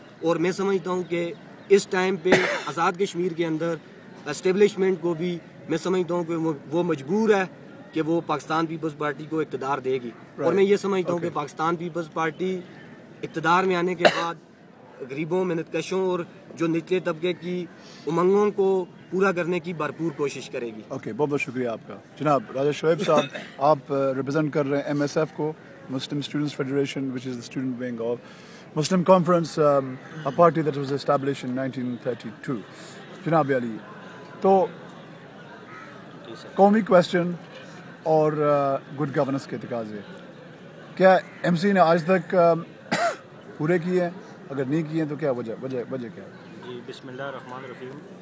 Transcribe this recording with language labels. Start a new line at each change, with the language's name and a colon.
Urdu: اور میں سمجھتا ہوں کہ اس ٹائم پہ آزاد کشمیر کے اندر اسٹیبلشمنٹ کو بھی میں سمجھتا ہوں کہ وہ مجبور ہے کہ وہ پاکستان پیپلز پارٹی کو اقتدار دے گی. اور میں یہ سمجھتا ہوں کہ پاکستان پیپلز پارٹی اقتدار میں آنے کے بعد غریبوں, محنت کشوں اور جو نچلے طبقے کی امنگوں کو پورا کرنے کی بھرپور کوشش کرے گی. اوکے, بہت بہت شکریہ آپ کا. جناب راجہ شعیب صاحب, آپ ریپرزینٹ کر رہے ہیں MSF کو, مسلم students federation,
English: which is the student wing of Muslim Conference, a party that was established in 1932.
Urdu: جناب علی, تو قومی کویسچن اور گڈ گورننس کے تقاضے کیا MC نے آج تک پورے کیے ہیں؟ اگر نہیں کیے ہیں تو کیا وجہ کیا ہے؟ جی, بسم اللہ الرحمن الرحیم.